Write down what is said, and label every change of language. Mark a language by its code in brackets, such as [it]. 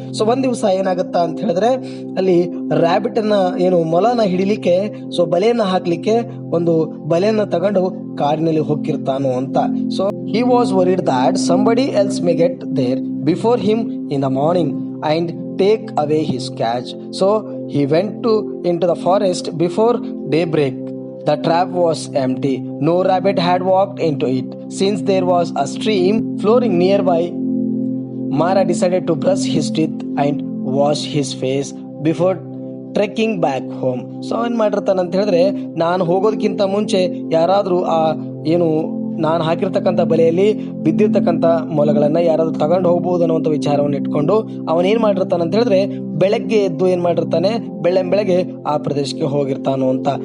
[kn] So ಒಂದ್ ದಿವಸ ಏನಾಗುತ್ತಾ ಅಂತ ಹೇಳಿದ್ರೆ ಅಲ್ಲಿ ರ್ಯಾಬಿಟ್ ಅನ್ನ ಏನು ಮೊಲನ ಹಿಡಿಲಿಕ್ಕೆ ಸೊ ಬಲೆಯನ್ನ ಹಾಕ್ಲಿಕ್ಕೆ ಒಂದು ಬಲೆಯನ್ನ ತಗೊಂಡು ಕಾಡಿನಲ್ಲಿ ಹೋಗಿರ್ತಾನು ಅಂತ. [en] So he was worried that somebody else may get there before him in the morning and take away his catch. So he went into the forest before daybreak. The trap was empty. No rabbit had walked into it. Since there was a stream flowing nearby, Mara decided to brush his teeth and wash his face before trekking back ಹೋಮ್. [kn] So ಏನ್ ಮಾಡಿರ್ತಾನೆ ಅಂತ ಹೇಳಿದ್ರೆ ನಾನು ಹೋಗೋದಕ್ಕಿಂತ ಮುಂಚೆ ಯಾರಾದ್ರೂ ಆ ಏನು ನಾನು ಹಾಕಿರ್ತಕ್ಕಂಥ ಬಲೆಯಲ್ಲಿ ಬಿದ್ದಿರ್ತಕ್ಕಂಥ ಮೊಲಗಳನ್ನ ಯಾರಾದ್ರೂ ತಗೊಂಡು ಹೋಗ್ಬಹುದು ಅನ್ನುವಂಥ ವಿಚಾರವನ್ನು ಇಟ್ಕೊಂಡು ಅವನೇನ್ ಮಾಡಿರ್ತಾನೆ ಅಂತ ಹೇಳಿದ್ರೆ ಬೆಳಗ್ಗೆ ಎದ್ದು ಏನ್ ಮಾಡಿರ್ತಾನೆ, ಬೆಳಗ್ಗೆ ಆ ಪ್ರದೇಶಕ್ಕೆ ಹೋಗಿರ್ತಾನು ಅಂತ.